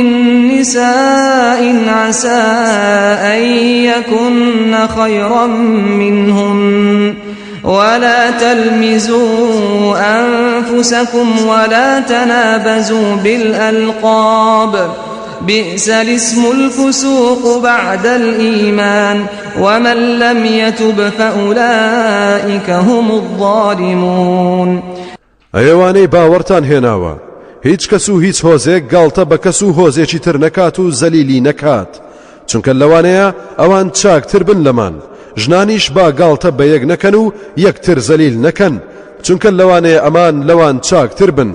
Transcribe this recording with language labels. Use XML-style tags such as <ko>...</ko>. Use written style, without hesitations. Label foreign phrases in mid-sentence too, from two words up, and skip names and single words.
<ar>نساء عسى أن يكن خيرا منهن ولا تلمزوا أنفسكم ولا تنابزوا بالألقاب بئس الاسم الفسوق بعد الإيمان ومن لم يتب فأولئك هم الظالمون.</ar> <ckb>ئەوانەی باوەڕتان هێناوە هیچ کەس و هیچ هۆزێک گاڵتە بە کەس و هۆزێکی تر نەکات و زەلیلی نەکات چونکە لەوانەیە ئەوان چاکتر بن لەمان. ژنانیش با گاڵتە بە یەک نەکەن و یەکتر زەلیل نەکەن چونکە لەوانەیە ئەمان لەوان چاکتر بن.</ckb>